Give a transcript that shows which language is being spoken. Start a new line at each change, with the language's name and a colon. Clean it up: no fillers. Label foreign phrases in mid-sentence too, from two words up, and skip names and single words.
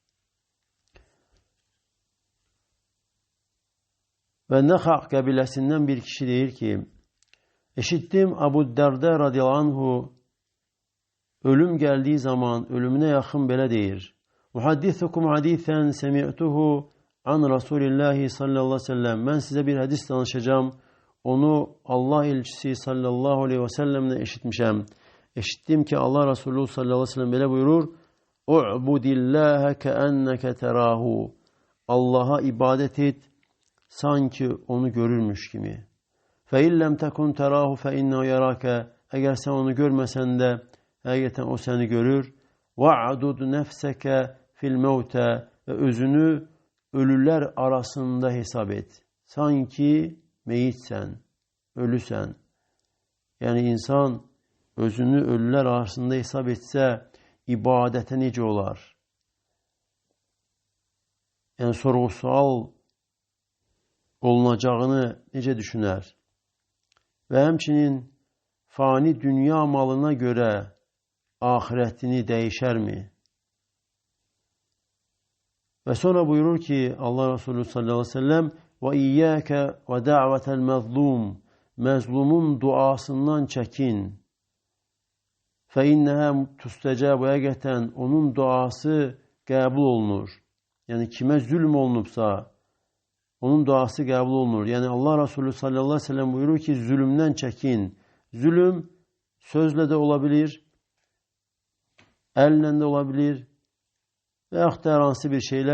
Azerbaijani: Və Nəxaq qəbiləsindən bir kişi deyir ki, eşitdim Abu Dərdə
Arabic: رضي الله عنه
Azerbaijani: ölüm gəldiyi zaman ölümünə yaxın belə deyir.
Arabic: محدثكم حديثا سمعته عن رسول الله صلى الله عليه وسلم.
Azerbaijani: Mən sizə bir hədis danışacağım. Onu Allah elçisi
Arabic: صلى الله عليه وسلم
Azerbaijani: eşitmişəm. Eşitdim ki Allah Resulü
Arabic: صلى الله عليه وسلم
Azerbaijani: belə buyurur.
Arabic: اعبد الله كأنك تراه.
Turkish: Allah'a ibadet et, sanki onu görürmüş kimi.
Arabic: فإن لم تكن تراه فإنه يراك.
Turkish: Eğer sen onu görmesen de
Azerbaijani: həqiqətən o səni görür.
Arabic: واعدد نفسك في الموتى.
Turkish: Ve özünü ölüler arasında hesap et. Sanki meyitsen, ölüsen. Yani insan özünü ölüler arasında hesap etse ibadete
Azerbaijani: necə olar? Yəni sorğu-sual olunacağını necə düşünər? Və həmçinin fani dünya malına görə ahirətini dəyişərmi? Və sonra buyurur ki Allah Resulü
Arabic: صلى الله عليه وسلم وَاِيَّاكَ وَدَعْوَةَ الْمَظْلُومِ
Azerbaijani: Məzlumun duasından çəkin.
Arabic: فَاِنَّهَا تُسْتَجَابُ
Azerbaijani: Həqiqətən onun duası qəbul olunur. Yəni kimə zülm olunubsa onun duası qəbul olunur. Yəni Allah Resulü
Arabic: صلى الله عليه وسلم
Azerbaijani: buyurur ki zülümdən çəkin. Zülüm sözlə də olabilir, əllə də olabilir və yaxud da hər hansı bir şeylə.